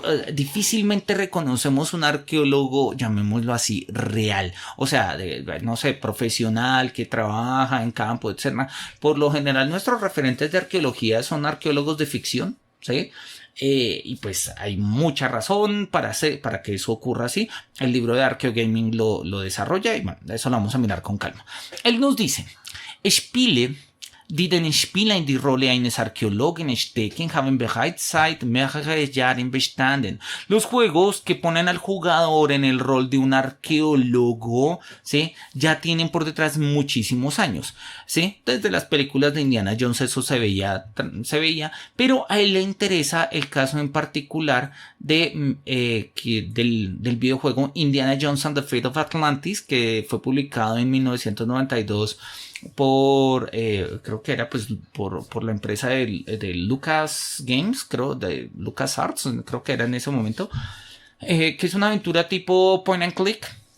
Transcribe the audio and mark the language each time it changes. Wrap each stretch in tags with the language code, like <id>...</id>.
<es>Difícilmente reconocemos un arqueólogo, llamémoslo así, real, o sea, no sé, profesional, que trabaja en campo, etc. Por lo general nuestros referentes de arqueología son arqueólogos de ficción, ¿sí? Y pues hay mucha razón para que eso ocurra así. El libro de Archeogaming lo desarrolla, y bueno, eso lo vamos a mirar con calma. Él nos dice,</es> <de>Spiele, die den Spieler in die Rolle eines Archäologen stecken, haben bereits seit mehreren Jahren bestanden.</de> <es>Los juegos que ponen al jugador en el rol de un arqueólogo, ¿sí?, ya tienen por detrás muchísimos años, ¿sí? Desde las películas de Indiana Jones eso se veía, pero a él le interesa el caso en particular del videojuego Indiana Jones and the Fate of Atlantis, que fue publicado en 1992 por creo que era pues por la empresa de Lucas Games, creo, de Lucas Arts, creo que era en ese momento, que es una aventura tipo point and click,</es>